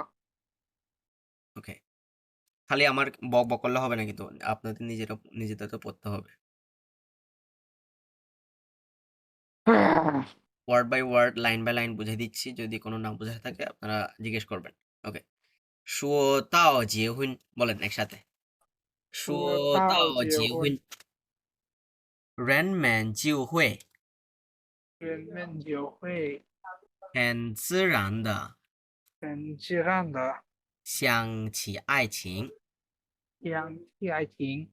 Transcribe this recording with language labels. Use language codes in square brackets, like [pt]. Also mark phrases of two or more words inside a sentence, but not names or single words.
[bn] ওকে খালি আমার বক বক করলে হবে না কিন্তু আপনাদের নিজেদের তো পড়তে হবে [en] word by word line by line [bn] বুঝিয়ে দিচ্ছি যদি কোনো না বোঝা থাকে আপনারা জিজ্ঞেস করবেন ওকে [zh] 说到结婚 [bn] বলেন একসাথে [zh] 说到结婚人们就会人们就会很自然的很自然的想起爱情。想起爱情。